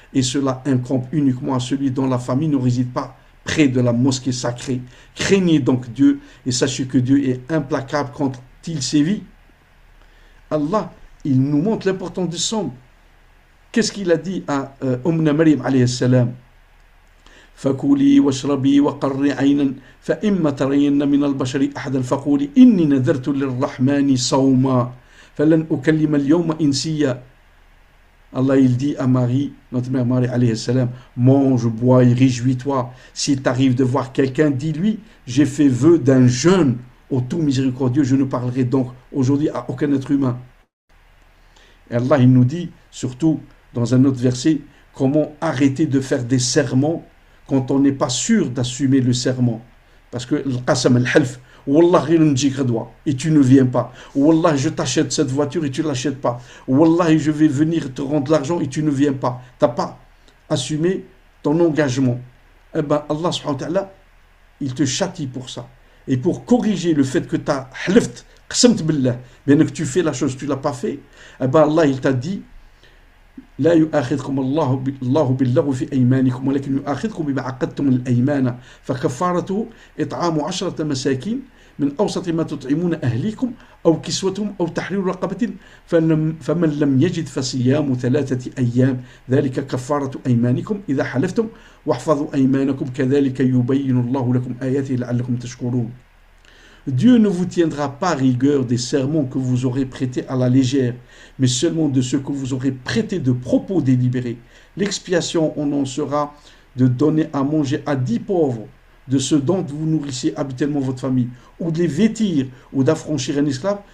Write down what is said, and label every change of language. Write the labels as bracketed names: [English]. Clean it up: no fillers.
[French] Et cela incombe uniquement à celui dont la famille ne réside pas près de la mosquée sacrée. Craignez donc Dieu et sachez que Dieu est implacable quand il sévit. Allah, il nous montre l'importance du somme. Qu'est-ce qu'il a dit à Maryam alayhi salam? [Arabic] فكلي واشربي وقري عينا فإما ترين من البشر أحدا فقولي إني نذرت للرحمن صوما فلن أكلم اليوم إنسيا. [French] Allah, il dit à Marie, notre mère Marie alayhi salam, mange, bois et réjouis-toi. S'il t'arrive de voir quelqu'un, dis-lui, j'ai fait vœu d'un jeûne au tout miséricordieux, je ne parlerai donc aujourd'hui à aucun être humain. Et Allah, il nous dit, surtout dans un autre verset, comment arrêter de faire des serments quand on n'est pas sûr d'assumer le serment. Parce que le qasam al-half, Wallah, et tu ne viens pas. Wallah, je t'achète cette voiture et tu ne l'achètes pas. Wallah, je vais venir te rendre l'argent et tu ne viens pas. Tu n'as pas assumé ton engagement. Eh bien, Allah subhanahu wa ta'ala, il te châtie pour ça. Et pour corriger le fait que tu as [Arabic] halft, qsamt billah, [French] bien que tu fais la chose, tu ne l'as pas fait, eh bien, Allah, il t'a dit, [Arabic] لا يؤاخذكم الله باللغو في أيمانكم ولكن يؤاخذكم بما عقدتم الأيمان فكفارته إطعام 10 مساكين من أوسط ما تطعمون أهليكم أو كسوتهم أو تحرير رقبة فمن لم يجد فصيام 3 أيام ذلك كفارة أيمانكم إذا حلفتم واحفظوا أيمانكم كذلك يبين الله لكم آياته لعلكم تشكرون. [French] Dieu ne vous tiendra pas rigueur des sermons que vous aurez prêtés à la légère, mais seulement de ceux que vous aurez prêtés de propos délibérés. L'expiation en en sera de donner à manger à 10 pauvres, de ceux dont vous nourrissez habituellement votre famille, ou de les vêtir, ou d'affranchir un esclave.